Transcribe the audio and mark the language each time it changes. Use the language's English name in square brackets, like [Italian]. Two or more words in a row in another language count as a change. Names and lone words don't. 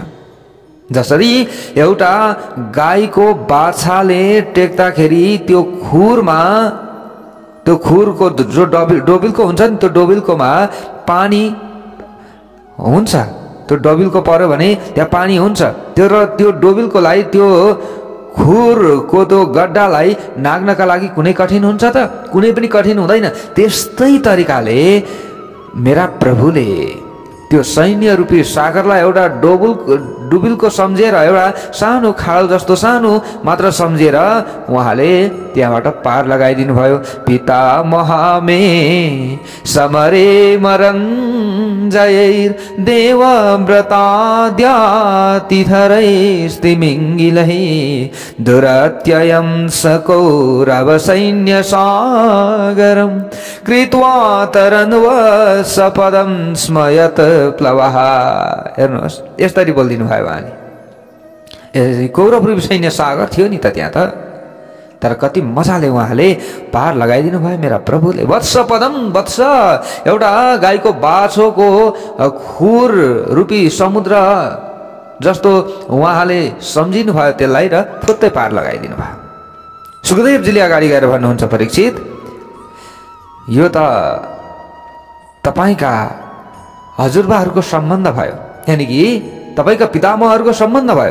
[Nepali] जसरी एउटा गाईको बाछाले टेक्दाखेरि त्यो खुरको जो डोबिलको हुन्छ नि, त्यो डोबिलकोमा पानी हुन्छ, त्यो डोबिलको पर्यो भने त्यहाँ पानी हुन्छ, त्यो डोबिलकोलाई त्यो खुरको त्यो गड्डालाई नाग्नका लागि कुनै कठिन हुन्छ त? कुनै पनि कठिन हुँदैन। त्यस्तै तरिकाले मेरा प्रभुले त्यो सैन्य रूपी सागरलाई एउटा डुबिलको सम्झेर, एउटा सानो खाल जस्तो सानो मात्र सम्झेर उहाँले त्यहाँबाट पार लगाइदिनु भयो। [Sanskrit] पिता महामे समरे मरञ्जयैर देवव्रताद्यातिथरैस्तिमिङ्गिलैः दुरत्ययं सकौरव सैन्य सागरं कृत्वा तरन्वसपदं स्मयत प्लवः। [Nepali] हेर्नुहोस्, यसरी बोलिदिनु भयो उहाँले। कौरव रूपी सैन्य सागर थियो नि त त्यहाँ त, तर कति मजाले उहाँले पार लगाइदिनु भयो मेरा प्रभुले। [Sanskrit] वत्स पदम, [Nepali] वत्स एउटा गाईको बाछोको खुर रूपी समुद्र जस्तो उहाँले सम्झिनु भयो त्यसलाई र फुत्तै पार लगाइदिनु भयो। सुखदेवजीले अगाडि गएर भन्नुहुन्छ, परीक्षित यो त तपाईका हजुरबाहरूको सम्बन्ध भयो, यानी कि तपाईका पितामहहरूको सम्बन्ध भयो।